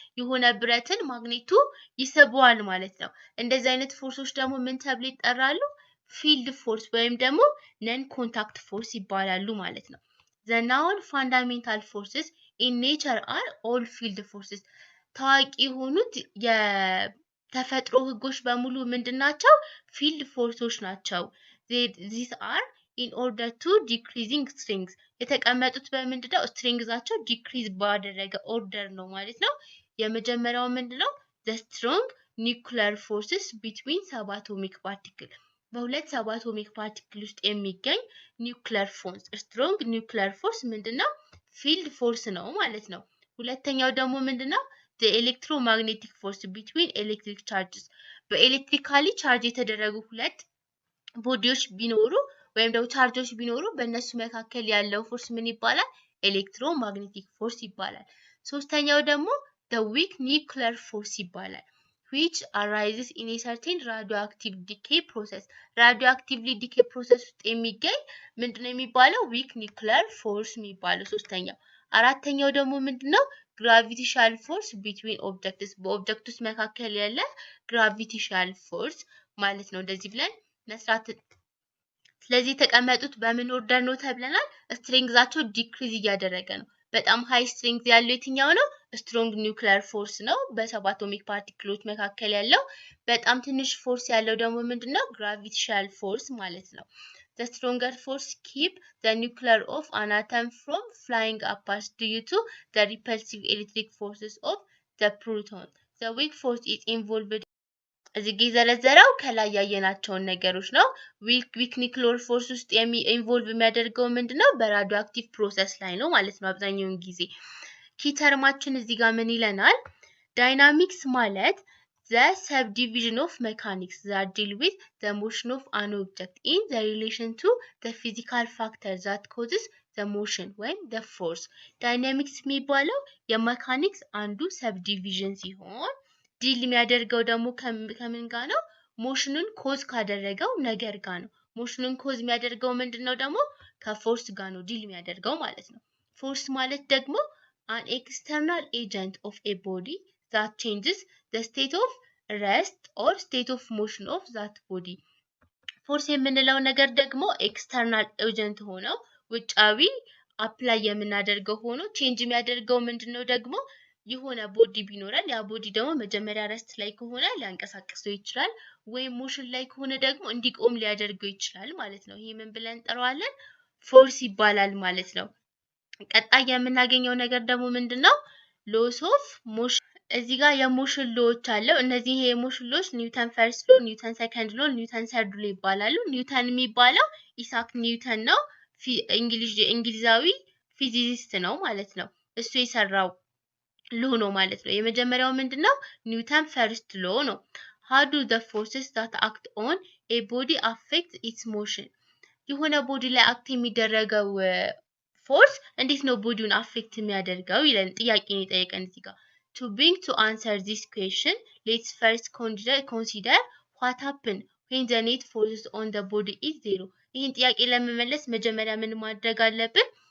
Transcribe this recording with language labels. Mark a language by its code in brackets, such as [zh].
[am] የሆነ ብረትን ማግኔቱ ይስበዋል ማለት ነው። እንደዚህ አይነት ፎርሶች ደግሞ ምን ተብለው ይጠራሉ? ፊልድ ፎርስ ወይም ደግሞ ነን ኮንታክት ፎርስ ይባላሉ ማለት ነው። [en] The known fundamental forces in nature are all field forces. [am] ታዋቂ የሆኑት የተፈጥሮ ህጎች በሙሉ ምንድናቸው? ፊልድ ፎርሶች ናቸው። [en] These are in order to decreasing strings. [am] የተቀመጡት በምንድነው? ስትሪንግዛቸው ዲክሪዝ ባደረገ ኦርደር ነው ማለት ነው። የመጀመሪያው ምንድነው? [en] The strong nuclear forces between subatomic particles. [am] በሁለት ሰባቶሚክ ፓርቲክል ውስጥ የሚገኝ ኒውክሊየር ፎርስ ስትሮንግ ኒውክሊየር ፎርስ ምንድነው? ፊልድ ፎርስ ነው ማለት ነው። ሁለተኛው ደግሞ ምንድነው? [en] the electromagnetic force between electric charges. [am] በኤሌክትሪካሊ ቻርጅ የተደረጉ ሁለት ቦዲዎች ቢኖሩ ወይም ደግሞ ቻርጆች ቢኖሩ በእነሱ መካከል ያለው ፎርስ ምን ይባላል? ኤሌክትሮማግኔቲክ ፎርስ ይባላል። ሶስተኛው ደግሞ [en] the weak nuclear force [am] ይባላል. [en] which arises in a certain radioactive decay process. radioactively decay process [am] ውስጥ የሚገኝ ምንድነው የሚባለው? weak nuclear force የሚባለው ሶስተኛው። አራተኛው ደግሞ ምንድነው? [en] gravitational force between objects. [am] በኦብጀክቶች መካከል ያለ gravitational force ማለት ነው። እንደዚህ ብለን መስራት። ስለዚህ የተቀመጡት በምን ኦርደር ነው ተብለናል? ስትሪንግዛቸው ዲክሪዝ እያደረገ ነው። በጣም ሃይ ስትሪንግ ያለው የትኛው ነው? ስትሮንግ ኒውክሊየር ፎርስ ነው፣ በሰባቶሚክ ፓርቲክሎች መካከል ያለው። በጣም ትንሽ ፎርስ ያለው ደግሞ ምንድነው? ግራቪቴሽናል ፎርስ ማለት ነው። [en] The stronger force keep the nucleus of an atom from flying apart due to the repulsive electric forces of the proton. the weak force is involved [am] እዚህ ጋር የዘረዘረው ከላይ ያየናቸውን ነገሮች ነው። ዊክ ኒውክሊየር ፎርስ ውስጥ ኢንቮልቭ የሚያደርገው ምንድነው? በራዲዮ አክቲቭ ፕሮሰስ ላይ ነው ማለት ነው አብዛኛውን ጊዜ። ኪ ተርማችን እዚህ ጋር ምን ይለናል? ዳይናሚክስ ማለት [en] the subdivision of mechanics that deal with the motion of an object in the relation to the physical factor that causes the motion [am] ወይም [en] the force። [am] ዳይናሚክስ የሚባለው የሜካኒክስ አንዱ ሰብዲቪዥን ሲሆን ዲል የሚያደርገው ደግሞ ከምን ጋር ነው? ሞሽኑን ኮዝ ካደረገው ነገር ጋር ነው። ሞሽኑን ኮዝ የሚያደርገው ምንድነው? ደግሞ ከፎርስ ጋር ነው ዲል የሚያደርገው ማለት ነው። ፎርስ ማለት ደግሞ [en] an external agent of a body that changes the state of rest or state of motion of that body። [am] ፎርስ የምንለው ነገር ደግሞ ኤክስተርናል ኤጀንት ሆነው ውጫዊ አፕላይ የምናደርገው ሆኖ ቼንጅ የሚያደርገው ምንድነው? ደግሞ የሆነ ቦዲ ቢኖረን ያ ቦዲ ደግሞ መጀመሪያ ረስት ላይ ከሆነ ሊያንቀሳቅሰው ይችላል፣ ወይም ሞሽን ላይ ከሆነ ደግሞ እንዲቆም ሊያደርገው ይችላል ማለት ነው። ይሄ ምን ብለን እንጠራዋለን? ፎርስ ይባላል ማለት ነው። ቀጣይ የምናገኘው ነገር ደግሞ ምንድነው? ሎስ ኦፍ ሞሽን። እዚህ ጋር የሞሽን ሎዎች አለው። እነዚህ የሞሽን ሎዎች ኒውተን ፈርስት ሎ፣ ኒውተን ሰከንድ ሎ፣ ኒውተን ሰርድ ሎ ይባላሉ። ኒውተን የሚባለው ኢሳክ ኒውተን ነው። እንግሊዛዊ ፊዚሲስት ነው ማለት ነው። እሱ የሰራው ሎ ነው ማለት ነው። የመጀመሪያው ምንድነው? ኒውተን ፈርስት ሎ ነው። [en] how do the forces that act on a body affect its motion? [am] የሆነ ቦዲ ላይ አክት የሚደረገው ፎርስ እንዴት ነው ቦዲውን አፌክት የሚያደርገው ይለን ጥያቄን የጠየቀን እዚህ ጋር። [en] to bring to answer this question let's first consider what happen when the net forces on the body is zero። [am] ይህን ጥያቄ ለመመለስ መጀመሪያ ምን ማድረግ አለብን?